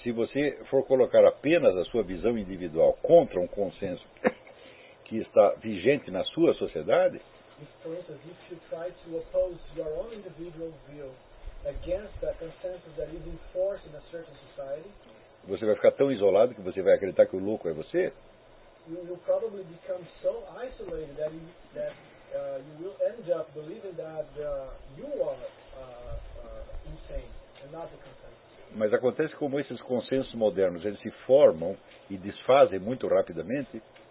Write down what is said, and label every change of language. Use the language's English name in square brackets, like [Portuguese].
[Portuguese] Se você for colocar apenas a sua visão individual contra um consenso que está vigente na sua sociedade, [English] if you try to oppose your own individual view against a consensus that is enforced in a certain society, [Portuguese] você vai ficar tão isolado que você vai acreditar que o louco é você. [English] You will probably become so isolated that you, you will end up believing that you are insane and not the consensus. [Portuguese] Mas acontece como esses consensos modernos, eles se formam e desfazem muito rapidamente.